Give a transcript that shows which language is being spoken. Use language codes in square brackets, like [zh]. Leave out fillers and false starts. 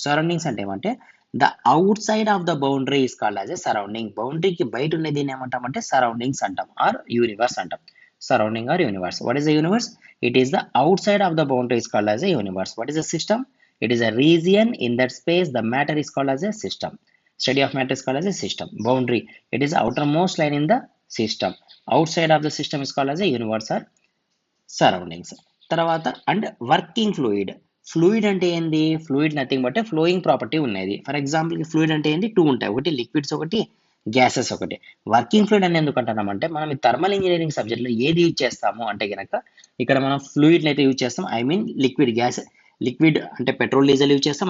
[en] surroundings [te] అంటే ఏమంటే [en] The outside of the boundary is called as a surrounding. [te] బౌండరీకి బయట ఉన్నది దీన్ని ఏమంటామంటే సరౌండింగ్స్ అంటాం, ఆర్ యూనివర్స్ అంటాం. Surrounding are universe. [en] What is the universe? It is the outside of the boundary is called as a universe. What is the system? It is a region in that space the matter is called as a system. Study of matter is called as a system. Boundary, it is the outermost line in the system. Outside of the system is called as a universe or surroundings. [te] తర్వాత and working fluid అంటే ఏంది? Fluid nothing but flowing property ఉన్నది. For example fluid అంటే ఏంది? 2 ఉంటాయి, ఒకటి liquids, ఒకటి gases, ఒకటి వర్కింగ్ ఫ్లూయిడ్ అని ఎందుకు అంటున్నామంటే మనం ఈ థర్మల్ ఇంజనీరింగ్ సబ్జెక్ట్లో ఏది యూజ్ చేస్తాము అంటే కనుక ఇక్కడ మనం ఫ్లూయిడ్ని అయితే యూజ్ చేస్తాం. ఐ మీన్ లిక్విడ్ అంటే పెట్రోల్, డీజిల్ యూజ్ చేస్తాం.